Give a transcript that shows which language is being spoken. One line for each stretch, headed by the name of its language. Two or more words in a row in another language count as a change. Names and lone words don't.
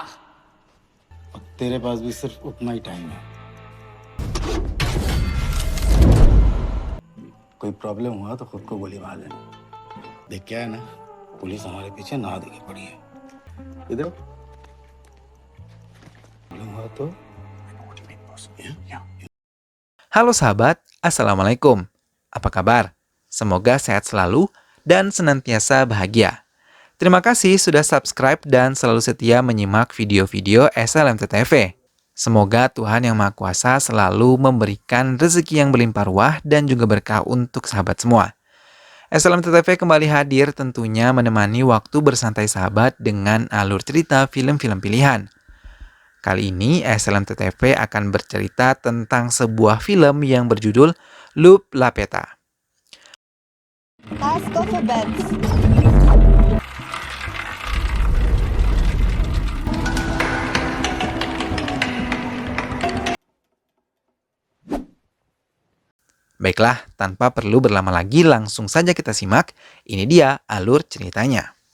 Hindi: तेरे पास भी सिर्फ उतना ही टाइम है। कोई प्रॉब्लम हुआ तो खुद को गोली मार लेना। देख क्या है ना, पुलिस हमारे पीछे ना देगी पड़ी है। इधर प्रॉब्लम हुआ तो
Indonesian: Halo sahabat, Assalamualaikum. Apa kabar? Semoga sehat selalu dan senantiasa bahagia. Terima kasih sudah subscribe dan selalu setia menyimak video-video SLMT TV. Semoga Tuhan Yang Maha Kuasa selalu memberikan rezeki yang berlimpah ruah dan juga berkah untuk sahabat semua. SLMT TV kembali hadir tentunya menemani waktu bersantai sahabat dengan alur cerita film-film pilihan. Kali ini SLMT TV akan bercerita tentang sebuah film yang berjudul Loup La Peta.
English: Let's go for bed.
Indonesian: Baiklah, tanpa perlu berlama lagi langsung saja kita simak. Ini dia alur ceritanya.